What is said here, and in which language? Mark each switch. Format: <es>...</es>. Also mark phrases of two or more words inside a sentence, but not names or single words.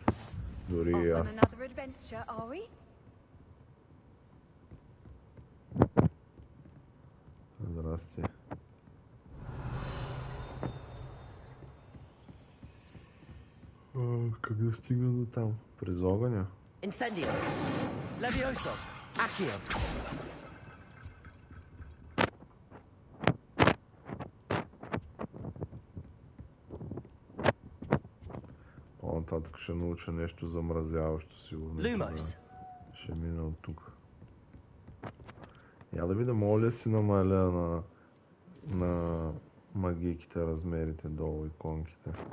<bg>Дори и аз. Здрасти. Как да стигна до там? През огъня? Incendio. Levioso. Accio. По-нататък ще науча нещо замразяващо, сигурно. Ще мина от тук. Я да видя, мога ли си намаля на магийките, размерите долу, иконките.</bg>